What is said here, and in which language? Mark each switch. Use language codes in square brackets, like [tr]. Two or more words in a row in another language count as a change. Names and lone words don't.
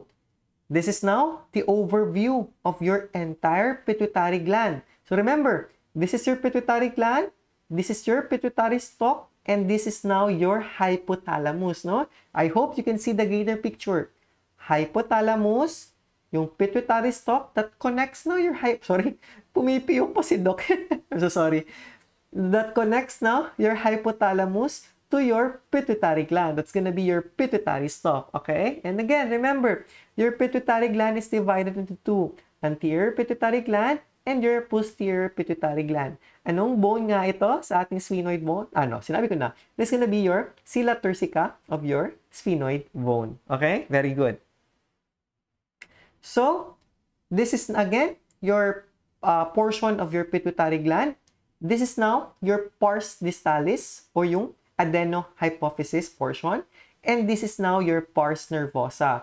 [en] This is now the overview of your entire pituitary gland. So remember, this is your pituitary gland, this is your pituitary stalk, and this is now your hypothalamus, no? I hope you can see the greater picture. Hypothalamus, yung pituitary stalk that connects now your [tl] pumipiyok pa si Doc. [en] I'm so sorry. That connects now your hypothalamus to your pituitary gland. That's gonna be your pituitary stalk, okay? And again, remember, your pituitary gland is divided into two. Anterior pituitary gland and your posterior pituitary gland. [tl] Anong bone nga ito sa ating [en] sphenoid bone? [tl] Sinabi ko na. [en] This is gonna be your sila turcica of your sphenoid bone. Okay? Very good. So, this is again your portion of your pituitary gland. This is now your pars distalis or yung adenohypophysis portion, and this is now your pars nervosa.